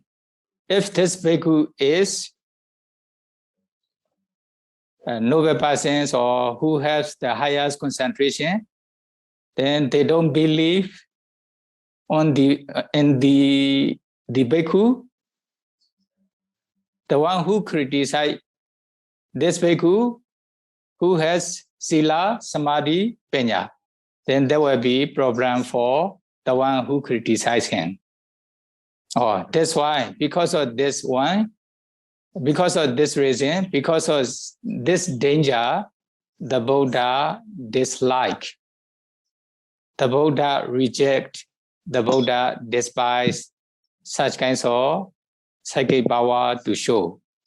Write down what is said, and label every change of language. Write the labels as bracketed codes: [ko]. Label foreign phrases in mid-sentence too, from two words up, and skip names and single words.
[en] If this bhikkhu is a noble persons or who has the highest concentration, then they don't believe on the bhikkhu. The one who criticize this bhikkhu who has [pi] sila, samadhi, panya, [en] then there will be problem for the one who criticize him. That's why, because of this one, because of this reason, because of this danger, the Buddha dislike the Buddha reject, the Buddha despise such kinds of psychic power to show.